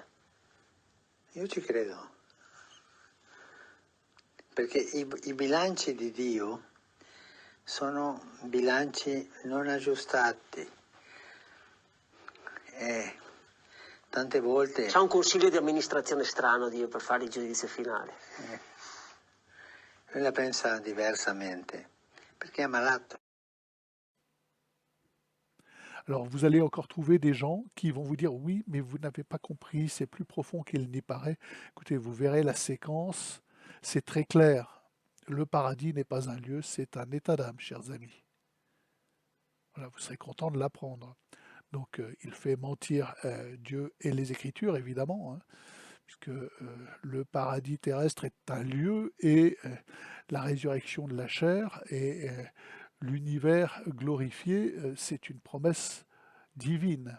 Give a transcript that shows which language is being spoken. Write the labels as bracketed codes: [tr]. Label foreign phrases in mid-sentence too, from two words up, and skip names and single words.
[it] Io ci credo, perché i bilanci di Dio sono bilanci non aggiustati e tante volte... C'ha un consiglio di amministrazione strano Dio per fare il giudizio finale. Lui la pensa diversamente, perché è malato. [fr] Alors vous allez encore trouver des gens qui vont vous dire oui, mais vous n'avez pas compris, c'est plus profond qu'il n'y paraît. Écoutez, vous verrez la séquence, c'est très clair. Le paradis n'est pas un lieu, c'est un état d'âme, chers amis. Voilà, vous serez content de l'apprendre. Donc il fait mentir Dieu et les Écritures, évidemment, hein, puisque le paradis terrestre est un lieu et la résurrection de la chair et l'univers glorifié, c'est une promesse divine.